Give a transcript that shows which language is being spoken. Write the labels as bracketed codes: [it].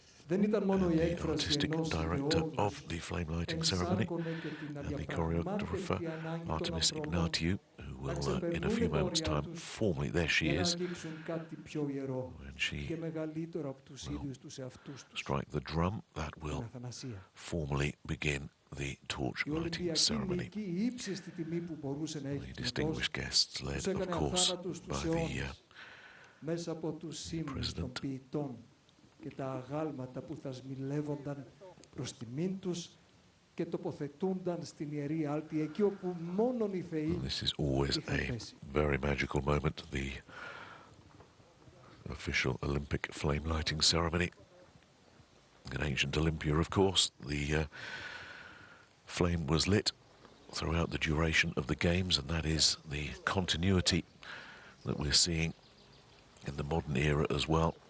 [en] And the artistic director of the flame lighting ceremony and the choreographer Artemis Ignatiou, who will in a few moments time formally, there she is, when she will strike the drum that will formally begin the torch lighting ceremony. The distinguished guests led, of course, by the President. [el] Και τα αγάλματα που θα σμιλεύονταν προς τιμήν τους και τοποθετούνταν στην Ιερή Άλτη, εκεί όπου μόνον οι θεοί. [en] This is always a very magical moment, the official Olympic flame lighting ceremony. In ancient Olympia, of course, the flame was lit throughout the duration of the games, and that is the continuity that we're seeing in the modern era as well.